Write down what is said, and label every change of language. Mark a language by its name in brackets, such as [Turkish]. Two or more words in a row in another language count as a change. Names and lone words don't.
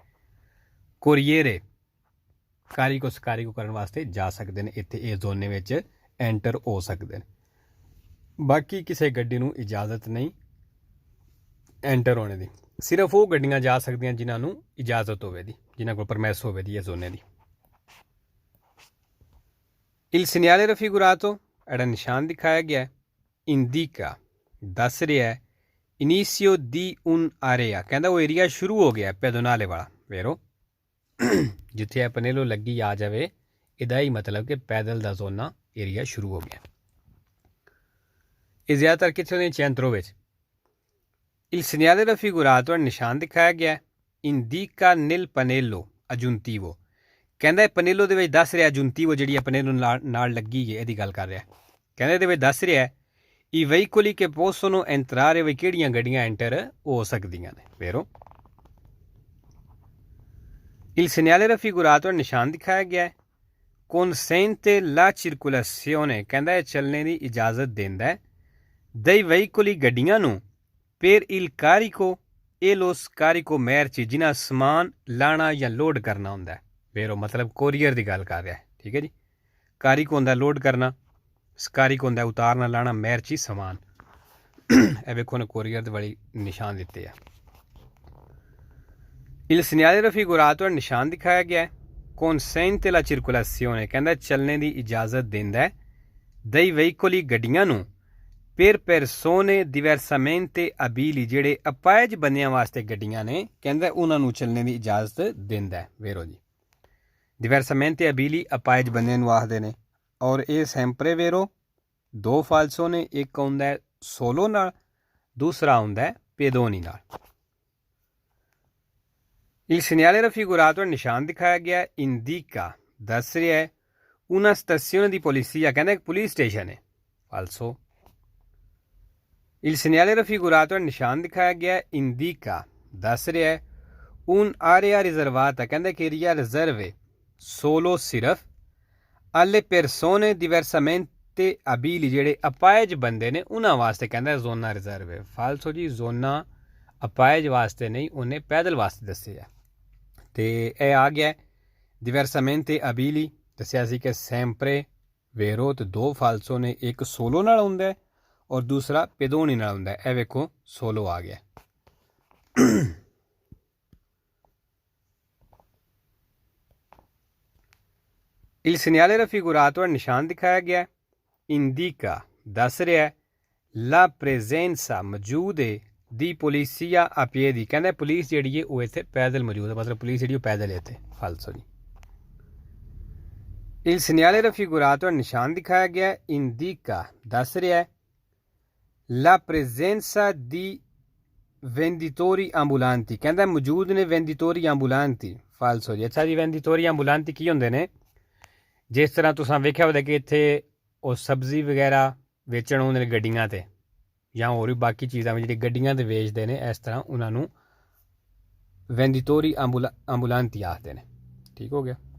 [Punjabi] ਕੋਰੀਅਰੇ [Italian] carico scarico [Punjabi] ਕਰਨ ਵਾਸਤੇ ਜਾ ਸਕਦੇ ਨੇ, ਇੱਥੇ ਇਸ ਜ਼ੋਨੇ ਵਿੱਚ ਐਂਟਰ ਹੋ ਸਕਦੇ ਨੇ। ਬਾਕੀ ਕਿਸੇ ਗੱਡੀ ਨੂੰ ਇਜਾਜ਼ਤ ਨਹੀਂ ਐਂਟਰ ਹੋਣੇ ਦੀ। ਸਿਰਫ ਉਹ ਗੱਡੀਆਂ ਜਾ ਸਕਦੀਆਂ ਜਿਨ੍ਹਾਂ ਨੂੰ ਇਜਾਜ਼ਤ ਹੋਵੇ ਦੀ, ਜਿਨ੍ਹਾਂ ਕੋਲ ਪਰਮਿਸ ਹੋਵੇ ਦੀ ਇਸ ਜ਼ੋਨੇ ਦੀ। [Italian] Il segnale raffigurato, [Punjabi] ਜਿਹੜਾ ਨਿਸ਼ਾਨ ਦਿਖਾਇਆ ਗਿਆ ਹੈ, ਇੰਡੀਕਾ ਦੱਸ ਰਿਹਾ ਹੈ [Italian] inizio di un'area, [Punjabi] ਕਹਿੰਦਾ ਉਹ ਏਰੀਆ ਸ਼ੁਰੂ ਹੋ ਗਿਆ ਪੈਦੋਨਾਲੇ ਵਾਲਾ। ਵੇਰੋ ਜਿੱਥੇ ਇਹ ਪਨੇਲੋ ਲੱਗੀ ਆ ਜਾਵੇ, ਇਹਦਾ ਹੀ ਮਤਲਬ ਕਿ ਪੈਦਲ ਦਾ ਜ਼ੋਨਾ ਏਰੀਆ ਸ਼ੁਰੂ ਹੋ ਗਿਆ। ਇਹ ਜ਼ਿਆਦਾਤਰ ਕਿੱਥੇ ਹੁੰਦੇ, ਚੈਂਤਰੋ ਵਿੱਚ। [Italian] Il segnale raffigurato, [Punjabi] ਨਿਸ਼ਾਨ ਦਿਖਾਇਆ ਗਿਆ ਹੈ [Italian] indica nel pannello aggiuntivo, [Punjabi] ਕਹਿੰਦਾ ਪਨੇਲੋ ਦੇ ਵਿੱਚ ਦੱਸ ਰਿਹਾ, ਅਜੁੰਤੀਵੋ ਜਿਹੜੀ ਹੈ ਪਨੇਲੋ ਨਾਲ ਲੱਗੀ ਹੈ, ਇਹਦੀ ਗੱਲ ਕਰ ਰਿਹਾ। ਕਹਿੰਦਾ ਇਹਦੇ ਵਿੱਚ ਦੱਸ ਰਿਹਾ [Italian] i veicoli che possono entrare, [Punjabi] ਵੀ ਕਿਹੜੀਆਂ ਗੱਡੀਆਂ ਐਂਟਰ ਹੋ ਸਕਦੀਆਂ ਨੇ। [Italian] ਵੇਰੋ il segnale raffigurato, [Punjabi] ਨਿਸ਼ਾਨ ਦਿਖਾਇਆ ਗਿਆ ਹੈ [Italian] consente la circolazione, [Punjabi] ਕਹਿੰਦਾ ਇਹ ਚੱਲਣੇ ਦੀ ਇਜਾਜ਼ਤ ਦਿੰਦਾ ਹੈ [Italian] dei veicoli, [Punjabi] ਗੱਡੀਆਂ ਨੂੰ [Italian] per il carico e lo scarico merci, [Punjabi] ਜਿਨ੍ਹਾਂ ਸਮਾਨ ਲਾਣਾ ਜਾਂ ਲੋਡ ਕਰਨਾ ਹੁੰਦਾ ਹੈ। ਵੇਰੋ ਮਤਲਬ ਕੋਰੀਅਰ ਦੀ ਗੱਲ ਕਰ ਰਿਹਾ ਹੈ। ਠੀਕ ਹੈ ਜੀ, ਕਾਰਿਕ ਹੁੰਦਾ ਲੋਡ ਕਰਨਾ, ਸਕਾਰਿਕ ਹੁੰਦਾ ਉਤਾਰਨਾ ਲਾਣਾ, ਮੈਰਚੀ ਸਮਾਨ। ਇਹ ਵੇਖੋ ਨੇ ਕੋਰੀਅਰ ਦੇ ਵਾਲੀ ਨਿਸ਼ਾਨ ਦਿੱਤੇ ਆ। [Italian] Il segnale raffigurato, [Punjabi] ਨਿਸ਼ਾਨ ਦਿਖਾਇਆ ਗਿਆ ਹੈ [Italian] consente la circolazione, [Punjabi] ਕਹਿੰਦਾ ਚੱਲਣੇ ਦੀ ਇਜਾਜ਼ਤ ਦਿੰਦਾ ਹੈ [Italian] dei veicoli, [Punjabi] ਗੱਡੀਆਂ ਨੂੰ [Italian] per persone diversamente abili, [Punjabi] ਜਿਹੜੇ ਅਪਾਇਜ ਬੰਦਿਆਂ ਵਾਸਤੇ ਗੱਡੀਆਂ ਨੇ, ਕਹਿੰਦਾ ਉਹਨਾਂ ਨੂੰ ਚੱਲਣੇ ਦੀ ਇਜਾਜ਼ਤ ਦਿੰਦਾ ਹੈ। ਵੇਰੋ ਜੀ, [Italian] diversamente abili [Punjabi] ਅਪਾਇਜ ਬੰਦਿਆਂ ਨੂੰ ਆਖਦੇ ਨੇ। ਔਰ ਇਹ [Italian] sempre vero [Punjabi] ਦੋ ਫਾਲਸੋ ਨੇ, ਇੱਕ ਆਉਂਦਾ ਹੈ ਸੋਲੋ ਨਾਲ, ਦੂਸਰਾ ਆਉਂਦਾ ਹੈ ਪੈਦੋਨੀ ਨਾਲ। [Italian] Il segnale raffigurato, [Punjabi] ਨਿਸ਼ਾਨ ਦਿਖਾਇਆ ਗਿਆ ਇੰਡੀਕਾ ਦੱਸ ਰਿਹਾ ਹੈ [Italian] una stazione di polizia, [Punjabi] ਕਹਿੰਦਾ ਇੱਕ ਪੁਲਿਸ ਸਟੇਸ਼ਨ ਹੈ। [Italian] ਫਾਲਸੋ il segnale raffigurato, [Punjabi] ਨਿਸ਼ਾਨ ਦਿਖਾਇਆ ਗਿਆ ਇੰਡੀਕਾ ਦੱਸ ਰਿਹਾ ਹੈ [Italian] un area riservata, [Punjabi] ਕਹਿੰਦਾ ਇੱਕ ਏਰੀਆ ਰਿਜ਼ਰਵ ਹੈ solo ਸਿਰਫ [Italian] alle persone diversamente abili, [Punjabi] ਜਿਹੜੇ ਅਪਾਇਜ ਬੰਦੇ ਨੇ ਉਹਨਾਂ ਵਾਸਤੇ ਕਹਿੰਦਾ ਜ਼ੋਨਾ ਰਿਜ਼ਰਵ ਹੈ। ਫਾਲਸੋ ਜੀ, ਜ਼ੋਨਾ ਅਪਾਇਜ ਵਾਸਤੇ ਨਹੀਂ, ਉਹਨੇ ਪੈਦਲ ਵਾਸਤੇ ਦੱਸਿਆ। ਅਤੇ ਇਹ ਆ ਗਿਆ [Italian] diversamente abili, [Punjabi] ਦੱਸਿਆ ਸੀ ਕਿ [Italian] sempre vero [Punjabi] ਤੇ ਦੋ ਫਾਲਸੋ ਨੇ, ਇੱਕ ਸੋਲੋ ਨਾਲ ਹੁੰਦਾ ਔਰ ਦੂਸਰਾ ਪੈਦੋਨੀ ਨਾਲ ਹੁੰਦਾ। ਇਹ ਵੇਖੋ ਸੋਲੋ ਆ ਗਿਆ। [Italian] Il segnale raffigurato, [Punjabi] ਨਿਸ਼ਾਨ ਦਿਖਾਇਆ ਗਿਆ ਇੰਡੀਕਾ ਦੱਸ ਰਿਹਾ [Italian] la presenza, [Punjabi] ਮੌਜੂਦ ਹੈ ਦੀ [Italian] polizia a piedi, [Punjabi] ਕਹਿੰਦਾ ਪੁਲਿਸ ਜਿਹੜੀ ਹੈ ਉਹ ਇੱਥੇ ਪੈਦਲ ਮੌਜੂਦ ਹੈ, ਮਤਲਬ ਪੁਲਿਸ ਜਿਹੜੀ ਉਹ ਪੈਦਲ ਹੈ ਇੱਥੇ। ਫਾਲਸੋ ਜੀ। [Italian] Il segnale raffigurato, [Punjabi] ਨਿਸ਼ਾਨ ਦਿਖਾਇਆ ਗਿਆ ਇੰਡੀਕਾ ਦੱਸ ਰਿਹਾ [Italian] la presenza di venditori ambulanti, [Punjabi] ਕਹਿੰਦਾ ਮੌਜੂਦ ਨੇ [Italian] venditori ambulanti। [Punjabi] ਫਾਲਸੋ ਜੀ। ਅੱਛਾ ਜੀ, [Italian] venditori ambulanti [Punjabi] ਕੀ ਹੁੰਦੇ ਨੇ? ਜਿਸ ਤਰ੍ਹਾਂ ਤੁਸੀਂ ਵੇਖਿਆ ਹੋਵੇ ਕਿ ਇੱਥੇ ਉਹ ਸਬਜ਼ੀ ਵਗੈਰਾ ਵੇਚਣ ਆਉਂਦੇ ਨੇ ਗੱਡੀਆਂ 'ਤੇ, ਜਾਂ ਹੋਰ ਵੀ ਬਾਕੀ ਚੀਜ਼ਾਂ ਵੀ ਜਿਹੜੀ ਗੱਡੀਆਂ 'ਤੇ ਵੇਚਦੇ ਨੇ, ਇਸ ਤਰ੍ਹਾਂ ਉਹਨਾਂ ਨੂੰ [Italian] venditori ambulanti [Punjabi] ਆਖਦੇ ਨੇ। ਠੀਕ ਹੋ ਗਿਆ।